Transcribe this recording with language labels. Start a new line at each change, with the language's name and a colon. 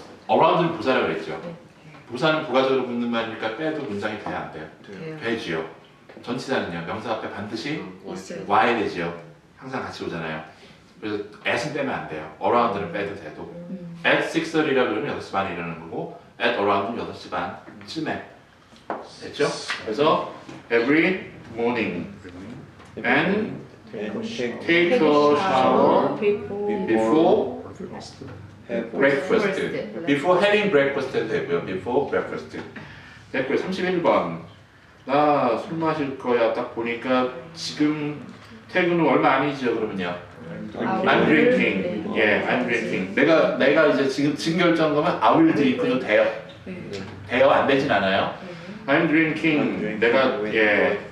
Korean: around는 부사라고 그랬죠. 부사는 부가적으로 붙는 말이니까 빼도 문장이 돼야 안 돼요? 되지요. 전치사는요. 명사 앞에 반드시 와야 되지요. 항상 같이 오잖아요. 그래서 at은 빼면 안 돼요. around는 빼도 돼도. at 6:30이라 그러면 6시 반에 일어나는 거고 at around는 6시 반쯤에 됐죠? 그래서
English: every morning and take a shower before breakfast. Before having breakfast
Korean: 해도 되고요.
English: Before breakfast.
Korean: 됐고요. 31번. 나 술 마실 거야. 딱 보니까 지금 퇴근 후 얼마 아니죠. 그러면요.
English: I'm drinking. 예, I'm drinking.
Korean: 내가 이제 지금 결정한 거면
English: I will drink
Korean: 도 돼요. 돼요? 안 되진 않아요.
English: I'm drinking.
Korean: 내가 예.